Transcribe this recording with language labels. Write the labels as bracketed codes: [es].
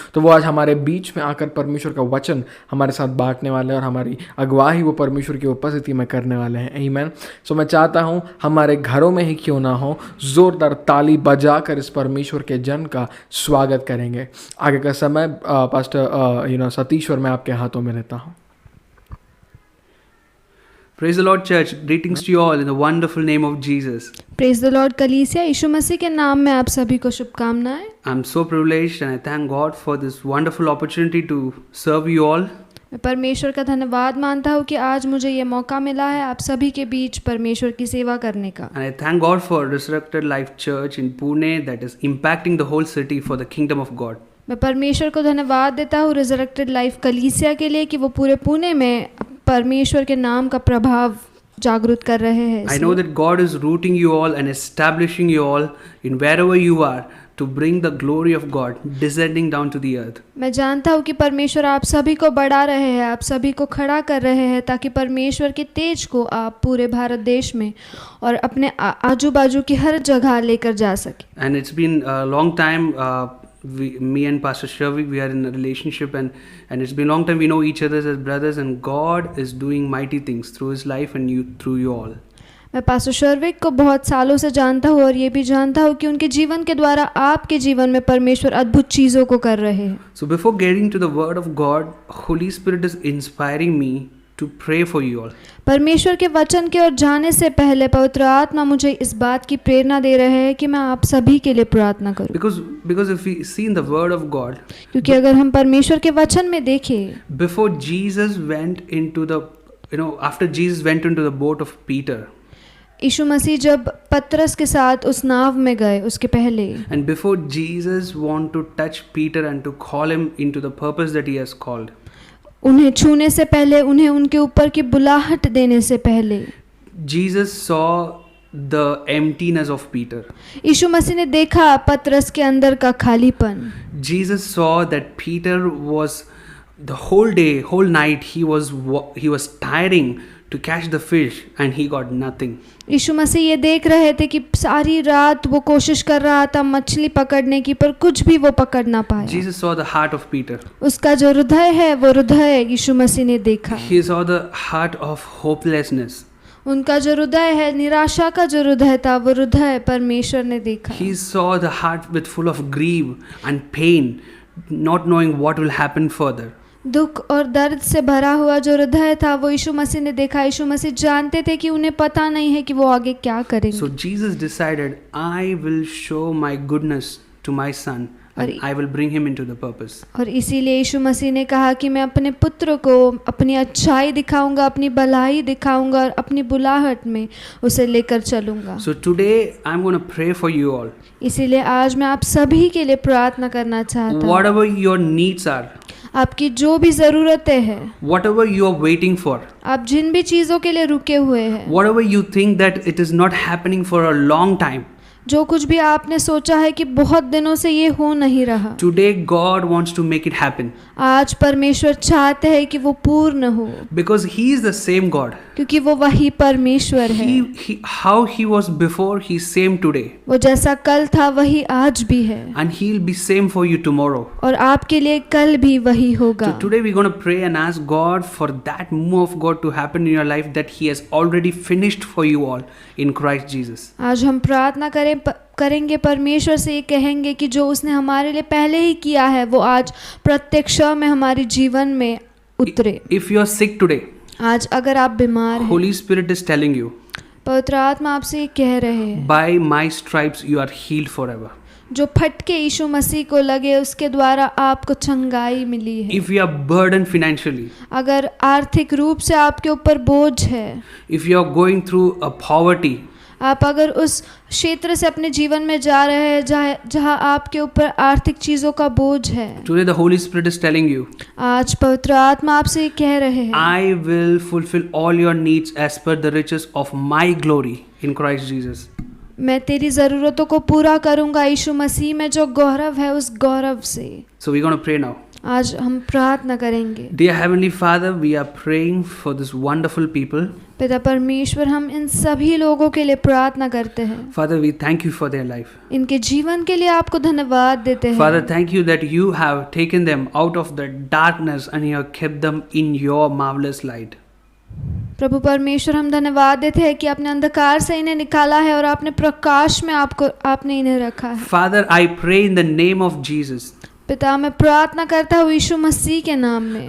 [hi] तो वो आज हमारे बीच में आकर परमेश्वर का वचन हमारे साथ बांटने वाले हैं और हमारी अगुवाई वो परमेश्वर की उपस्थिति में करने वाले हैं। आमीन। सो मैं चाहता हूँ हमारे घरों में ही क्यों ना हो, ज़ोरदार ताली बजाकर इस परमेश्वर के जन का स्वागत करेंगे। आगे का समय पास्टर सतीश्वर आपके हाथों में लेता हूं। [en] Praise the Lord, church. Greetings to you all in the wonderful name of Jesus. Praise the Lord, [hi] कलीसिया। यीशु मसीह के नाम में आप सभी को शुभकामनाएं। [en] I'm so privileged and I thank God for this wonderful opportunity to serve you all. [hi] मैं परमेश्वर का धन्यवाद मानता हूँ कि आज मुझे ये मौका मिला है आप सभी के बीच परमेश्वर की सेवा करने का। [en] And I thank God for Resurrected Life Church in Pune that is impacting the whole city for the kingdom of God. [hi] मैं परमेश्वर को धन्यवाद देता हूँ रिजरेक्टेड लाइफ कलीसिया के लिए कि वो पूरे पुणे में परमेश्वर के नाम का प्रभाव जागृत कर रहे हैं। [en] I know that God is rooting you all and establishing you all in wherever you are to bring the glory of God descending down to the earth. [hi] मैं जानता हूँ कि परमेश्वर आप सभी को बढ़ा रहे हैं, आप सभी को खड़ा कर रहे हैं ताकि परमेश्वर के तेज को आप पूरे भारत देश में और अपने आजू बाजू की हर जगह लेकर जा सके। [en] And it's been a long time. Me and Pastor Shavik, we are in a relationship and it's been a long time. We know each other as brothers and God is doing mighty things through his life and through you all. [hi] मैं pastor शर्विक को बहुत सालों से जानता हूँ और ये भी जानता हूँ कि उनके जीवन के द्वारा आपके जीवन में परमेश्वर अद्भुत चीज़ों को कर रहे हैं। [en] So before getting to the word of God, Holy Spirit is inspiring me to pray for you all. [hi] परमेश्वर के वचन के ओर जाने से पहले पवित्र आत्मा मुझे इस बात की प्रेरणा दे रहे हैं कि मैं आप सभी के लिए प्रार्थना करूं, [en] Because if we see in the word of God, [hi] क्योंकि अगर हम परमेश्वर के वचन में देखें, [en] before Jesus went into the, after Jesus went into the boat of Peter, [hi] यीशु मसीह जब पतरस के साथ उस नाव में गए उसके पहले, [en] and before Jesus want to touch Peter and to call him into the purpose that he has called, [hi] उन्हें छूने से पहले, उन्हें उनके ऊपर की बुलाहट देने से पहले, [en] Jesus saw the emptiness of Peter. [hi] यीशु मसीह ने देखा पतरस के अंदर का खालीपन। [en] Jesus saw that Peter was the whole day, whole night he was tiring to catch the fish and he got nothing. [hi] यीशु मसीह ये देख रहे थे कि सारी रात वो कोशिश कर रहा था मछली पकड़ने की, पर कुछ भी वो पकड़ ना पाया। [en] Jesus saw the heart of Peter. [hi] उसका जो हृदय है वो हृदय यीशु मसीह ने देखा। [en] He saw the heart of hopelessness. [hi] उनका जो हृदय है, निराशा का जो हृदय था, वो हृदय परमेश्वर ने देखा। [en] He saw the heart with full of grief and pain, not knowing what will happen further. [hi] दुख और दर्द से भरा हुआ जो हृदय था वो यीशु मसीह ने देखा। यीशु मसीह जानते थे कि उन्हें पता नहीं है कि वो आगे क्या करेंगे। [en] So Jesus decided, I will show my goodness to my son and I will bring him into the purpose. [hi] और इसीलिए यीशु मसीह ने कहा कि मैं अपने पुत्र को अपनी अच्छाई दिखाऊंगा, अपनी भलाई दिखाऊंगा और अपनी बुलाहट में उसे लेकर चलूंगा। [en] So today I'm going to pray for you all. [hi] इसीलिए आज मैं आप सभी के लिए प्रार्थना करना चाहता हूँ। [en] Whatever your needs are, [hi] आपकी जो भी ज़रूरतें हैं, [en] whatever you are waiting for, [hi] आप जिन भी चीज़ों के लिए रुके हुए हैं, [en] whatever you think that it is not happening for a long time, [hi] जो कुछ भी आपने सोचा है कि बहुत दिनों से ये हो नहीं रहा, [en] today God wants to make it happen. [hi] आज परमेश्वर चाहते हैं कि वो पूर्ण हो, [en] Because He is the same God. [hi] क्योंकि वो वही परमेश्वर है। [en] How He was before, He is same today. [hi] वो जैसा कल था वही आज भी है, [en] And He'll be same for you tomorrow. [hi] और आपके लिए कल भी वही होगा। [en] So today we're going to pray and ask God for that move of God to happen in your life that He has already finished for you all in Christ Jesus. [hi] आज हम प्रार्थना करेंगे परमेश्वर से, ये कहेंगे कि जो उसने हमारे लिए पहले ही किया है वो आज प्रत्येक क्षण में हमारे जीवन में उतरे। [en] If you are sick today, [hi] आज अगर आप बीमार हैं, [en] Holy Spirit is telling you, [hi] पवित्र आत्मा आपसे ये कह रहे हैं, [en] by my stripes you are healed forever. [hi] जो फटके यीशु मसीह को लगे उसके द्वारा आपको चंगाई मिली है। [en] If you are burdened financially, [hi] अगर आर्थिक रूप से आपके ऊपर बोझ है, [en] if you are going through a poverty, [hi] आप अगर उस क्षेत्र से अपने जीवन में जा रहे हैं जहाँ आपके ऊपर आर्थिक चीज़ों का बोझ है, [en] today the Holy Spirit is telling you, [hi] आज पवित्र आत्मा आपसे ये कह रहे हैं, [en] I will fulfill all your needs as per the riches of my glory in Christ Jesus. [hi] मैं तेरी ज़रूरतों को पूरा करूँगा यीशु मसीह में जो गौरव है उस गौरव से। [en] So we're going to pray now. [hi] आज हम प्रार्थना करेंगे। [en] Dear Heavenly Father, we are praying for this wonderful people. [hi] पिता परमेश्वर, हम इन सभी लोगों के लिए प्रार्थना करते हैं। [en] Father, we thank you for their life. [hi] इनके जीवन के लिए आपको धन्यवाद देते हैं। [en] Father, thank you that you have taken them out of the darkness and you have kept them in your marvelous light. [hi] प्रभु परमेश्वर, हम धन्यवाद देते हैं कि आपने अंधकार से इन्हें निकाला है और आपने प्रकाश में आपने इन्हें रखा है। [en] Father, I pray in the name of Jesus. [hi] पिता, मैं प्रार्थना करता हूँ यीशु मसीह के नाम में।